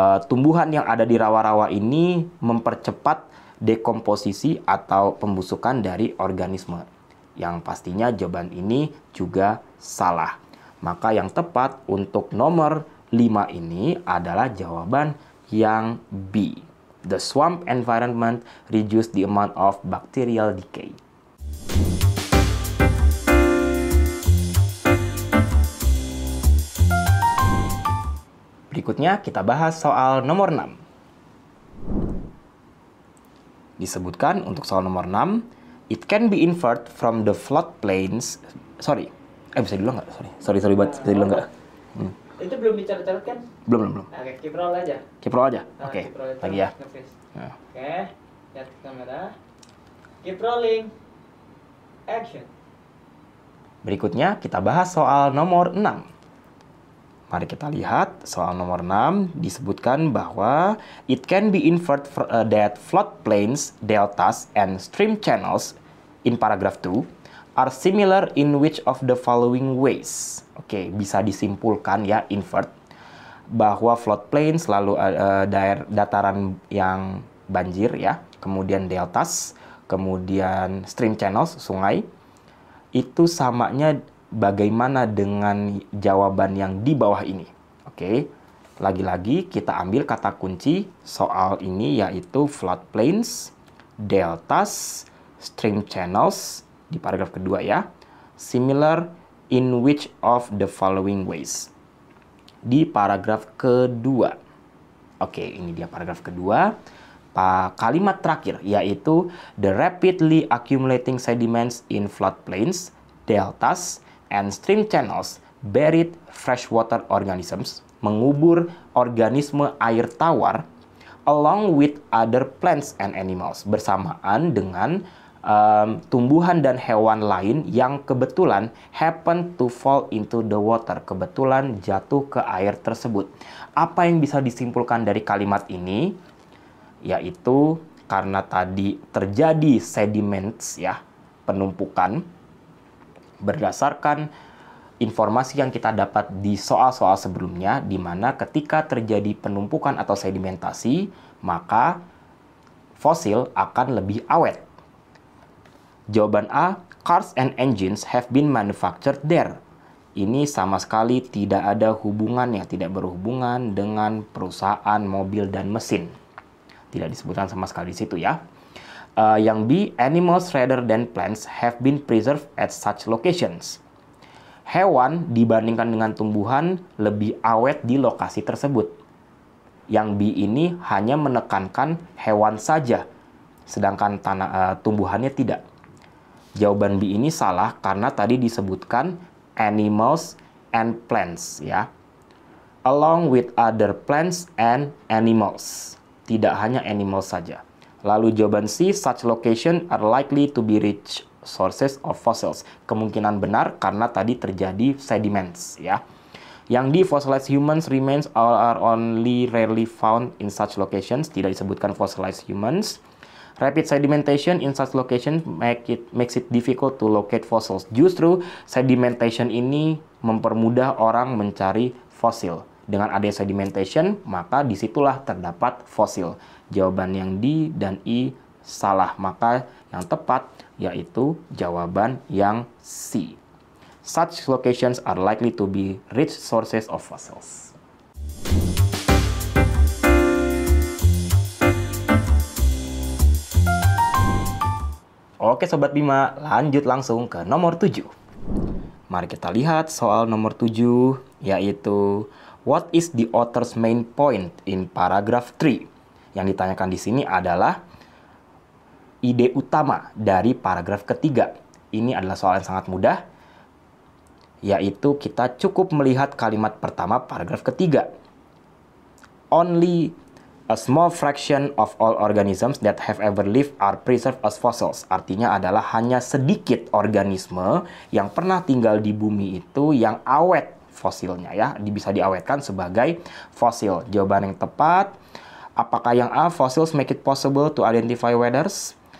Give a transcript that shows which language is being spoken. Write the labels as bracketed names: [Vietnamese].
[Indonesian] Tumbuhan yang ada di rawa-rawa ini mempercepat dekomposisi atau pembusukan dari organisme. Yang pastinya jawaban ini juga salah. Maka yang tepat untuk nomor 5 ini adalah jawaban yang B. [English] The swamp environment reduce the amount of bacterial decay. [Indonesian] Berikutnya kita bahas soal nomor 6. Disebutkan untuk soal nomor 6, [English] it can be inferred from the floodplains. [Indonesian] Bisa dulu nggak? Sorry buat bisa dulu nggak? Itu belum dicatat kan? Belum. [English] Oke, keep roll aja. Keep roll [Indonesian] aja? Oke, [English] Keep roll [Indonesian] lagi ya. Nah. Oke, lihat ke kamera. [English] Keep rolling. Action. [Indonesian] Berikutnya kita bahas soal nomor 6. Mari kita lihat soal nomor 6 disebutkan bahwa [English] it can be inferred that floodplains, deltas, and stream channels in paragraph 2 are similar in which of the following ways. [Indonesian] Oke, bisa disimpulkan ya, invert, bahwa floodplains selalu dataran yang banjir ya, kemudian deltas, kemudian stream channels, sungai, itu samanya bagaimana dengan jawaban yang di bawah ini. Oke, lagi-lagi kita ambil kata kunci soal ini yaitu floodplains, deltas, stream channels di paragraf kedua ya. [English] Similar in which of the following ways. [Indonesian] Di paragraf kedua. Oke, ini dia paragraf kedua. Kalimat terakhir yaitu [English] the rapidly accumulating sediments in floodplains, deltas, and stream channels buried freshwater organisms, [Indonesian] mengubur organisme air tawar, [English] along with other plants and animals, [Indonesian] bersamaan dengan tumbuhan dan hewan lain yang kebetulan [English] happen to fall into the water, [Indonesian] kebetulan jatuh ke air tersebut. Apa yang bisa disimpulkan dari kalimat ini? Yaitu karena tadi terjadi sediments ya, penumpukan, berdasarkan informasi yang kita dapat di soal-soal sebelumnya, di mana ketika terjadi penumpukan atau sedimentasi, maka fosil akan lebih awet. Jawaban A, [English] cars and engines have been manufactured there. [Indonesian] Ini sama sekali tidak ada hubungannya, tidak berhubungan dengan perusahaan mobil dan mesin. Tidak disebutkan sama sekali di situ ya. Yang B, [English] animals rather than plants have been preserved at such locations. [Indonesian] Hewan dibandingkan dengan tumbuhan lebih awet di lokasi tersebut. Yang B ini hanya menekankan hewan saja, sedangkan tumbuhannya tidak. Jawaban B ini salah karena tadi disebutkan [English] animals and plants [Indonesian] ya. [English] Along with other plants and animals. [Indonesian] Tidak hanya animals saja. Lalu jawaban C, [English] such location are likely to be rich sources of fossils. [Indonesian] Kemungkinan benar karena tadi terjadi sediments ya. Yang D, [English] fossilized humans remains are only rarely found in such locations. [Indonesian] Tidak disebutkan fossilized humans. [English] Rapid sedimentation in such locations makes it difficult to locate fossils. [Indonesian] Justru sedimentation ini mempermudah orang mencari fosil. Dengan adanya sedimentation, maka disitulah terdapat fosil. Jawaban yang D dan E salah, maka yang tepat yaitu jawaban yang C. [English] Such locations are likely to be rich sources of fossils. [Indonesian] Oke Sobat Bima, lanjut langsung ke nomor 7. Mari kita lihat soal nomor 7, yaitu [English] what is the author's main point in paragraph 3? [Indonesian] Yang ditanyakan di sini adalah ide utama dari paragraf ketiga. Ini adalah soal yang sangat mudah, yaitu kita cukup melihat kalimat pertama paragraf ketiga. [English] Only a small fraction of all organisms that have ever lived are preserved as fossils. [Indonesian] Artinya adalah hanya sedikit organisme yang pernah tinggal di bumi itu yang awet fosilnya ya, bisa diawetkan sebagai fosil. Jawaban yang tepat, apakah yang A, [English] fossils make it possible to identify weathers?